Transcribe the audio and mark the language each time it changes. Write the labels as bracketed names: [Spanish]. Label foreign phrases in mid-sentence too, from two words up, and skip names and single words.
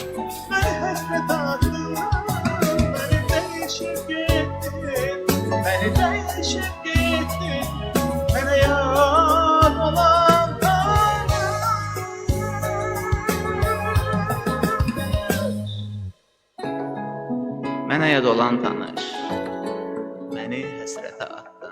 [Turkish] Beni hasret attın, beni değişip gittin. Beni değişip gittin, bana yad olan tanış. [Azerbaijani] Mənə yad olan tanış, məni həsrətə at.